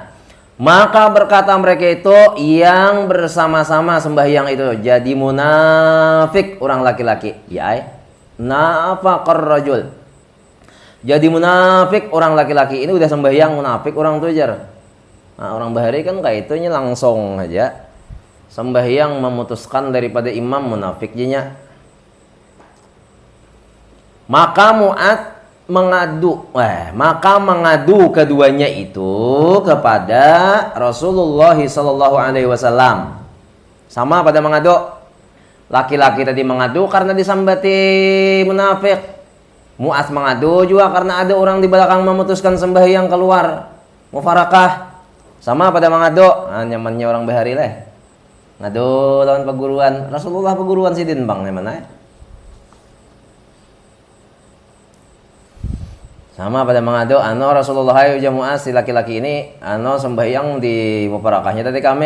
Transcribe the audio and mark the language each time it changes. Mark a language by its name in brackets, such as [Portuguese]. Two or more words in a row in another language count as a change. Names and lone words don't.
[Indonesian] Maka berkata mereka itu yang bersama-sama sembahyang itu jadi munafik orang laki-laki. [Arabic] Nafaqar rajul. [Banjar] Jadi munafik orang laki-laki ini udah sembahyang munafik orang tuh jar. Nah, orang bahari kan kayak itunya langsung aja sembahyang memutuskan daripada imam munafik jenya. [Indonesian] Maka Mu'adz maka mengadu keduanya itu kepada Rasulullah [Arabic] sallallahu alaihi wasallam. [Indonesian] Sama pada mengadu. Laki-laki tadi mengadu karena disambati munafik. Mu'adz mengadu juga karena ada orang di belakang memutuskan sembahyang keluar mufarakah. Sama pada mengadu. [Banjar] Nyamannya orang bahari lah. Ngadu lawan peguruan. Rasulullah peguruan sidin bang mana ya? Sama pada mengadu, Rasulullah ayo Mu'adz si laki-laki ini, sembahyang di mufarakahnya tadi kami.